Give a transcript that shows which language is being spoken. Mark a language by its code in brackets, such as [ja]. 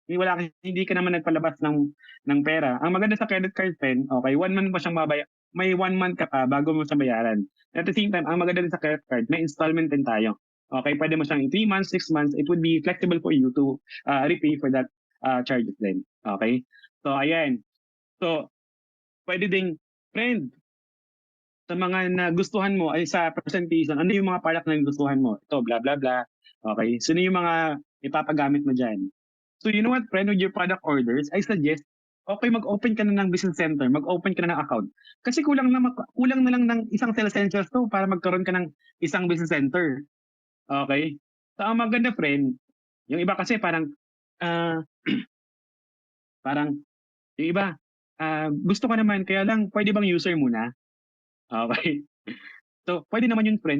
[tl] Hindi ka naman nagpalabas ng pera. Ang maganda sa credit card, friend, okay, 1 month pa siyang may 1 month ka pa bago mo siya bayaran. [en] At the same time, [tl] ang maganda din sa credit card, may installment din tayo. [en] Okay, [tl] pwede mo siyang [en] in 3 months, 6 months, it would be flexible for you to repay for that charges din. [tl] Okay? So, ayan. So, pwede ding, friend, sa mga nagustuhan mo ay sa presentation, ano yung mga product na nagustuhan mo? Ito, blah, blah, blah. Okay? Sino yung mga ipapagamit mo dyan? [en] So, you know what, friend, with your product orders, I suggest, okay, [tl] mag-open ka na ng business center, mag-open ka na ng account. Kasi kulang na lang ng isang sales essentials to para magkaroon ka ng isang business center. Okay? So, ang maganda, friend, yung iba kasi ah, parang, yung iba, gusto ko naman, kaya lang, pwede bang user muna? Okay? So, pwede naman yun, friend.